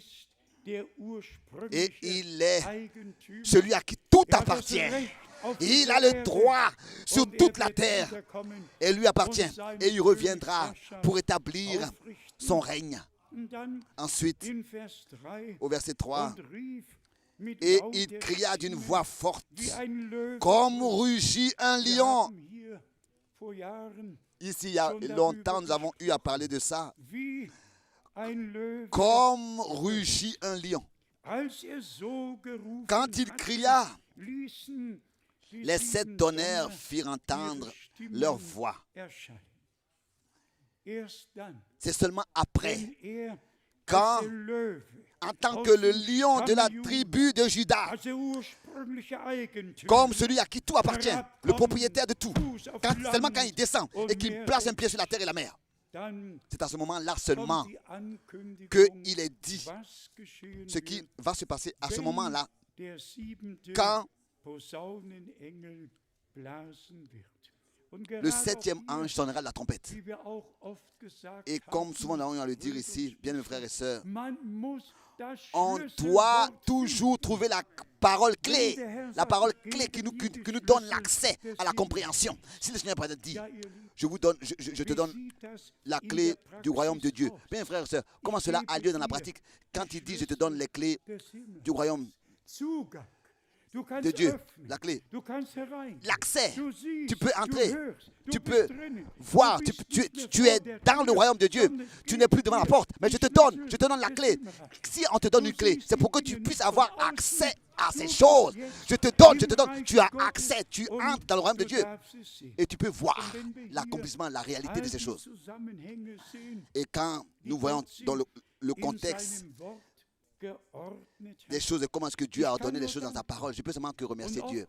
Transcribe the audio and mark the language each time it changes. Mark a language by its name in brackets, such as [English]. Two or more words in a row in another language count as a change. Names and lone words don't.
[French] Et il est celui à qui tout appartient. Il a le droit sur toute la terre et lui appartient. Et il reviendra pour établir son règne Ensuite, [German] in Vers 3, [French] au verset 3, [German] und rief mit [French] et [German] lauter [French] il cria d'une [German] Stimme, [French] voix forte, [German] wie ein Löwe. [French] comme rugit un [German] Wir [French] lion. [German] haben hier vor Jahren [French] Ici, il y a longtemps, nous avons eu à parler de ça. [German] wie ein Löwe, [French] Comme rugit un lion. [German] als so gerufen [French] Quand il [German] hatte, [French] cria, [German] ließen die [French] les 7 7 tonnerres [German] Donner [French] firent entendre [German] ihre Stimmen [French] leur voix. [German] erschallen. Erst dann, [French] C'est seulement après, [German] wenn er [French] quand, [German] als der Löwe, [French] en tant que le lion de la tribu de Juda, [German] als der ursprüngliche Eigentümer, [French] comme celui à qui tout appartient, le propriétaire de tout, seulement quand il descend et qu'il place un pied sur la terre et la mer, [German] dann [French] c'est à ce moment-là [German] kommt [French] seulement [German] die Ankündigung, [French] qu'il est dit [German] was geschehen [French] ce qui [German] wird, [French] va se passer à ce [German] wenn [French] moment-là, [German] der 7. [French] quand [German] Posaunenengel blasen wird. Und [French] le [German] gerade [French] 7e [German] auch hier, [French] ange sonnera de la trompette. [German] wie wir auch oft gesagt [French] Et comme souvent nous avons eu à le dire ici, bien mes frères et sœurs, [German] man muss das [French] on doit [German] Schlüsselwort [French] toujours trouver la parole clé qui nous donne l'accès à la compréhension. Si le Seigneur par exemple dit, [German] Ja, ihr Lieben, [French] je te donne la clé du royaume de Dieu. Bien frères et sœurs, comment cela a lieu dans la pratique? Quand il dit, je te donne les clés [German] des Himmels. [French] du royaume [German] Zugang. Du kannst [French] de Dieu, [German] öffnen. [French] la clé, [German] Du kannst herein. [French] l'accès, [German] Du siehst, [French] tu peux entrer, [German] du hörst, du [French] tu [German] bist [French] peux [German] drinnen. [French] voir, [German] Du [French] tu, [German] bist [French] tu- [German] nicht mehr [French] tu [German] vor [French] es [German] der [French] dans le [German] Tür, [French] royaume de Dieu, [German] sondern [French] tu n'es plus devant la porte, mais je te donne la clé. Si on te donne une clé, c'est pour que tu puisses avoir accès à ces choses. Je te donne, tu as accès, tu entres dans le royaume de Dieu et tu peux voir l'accomplissement, la réalité de ces choses. Et quand nous voyons dans le contexte des choses et comment est-ce que Dieu a ordonné les choses dans sa parole, je peux seulement que remercier Dieu.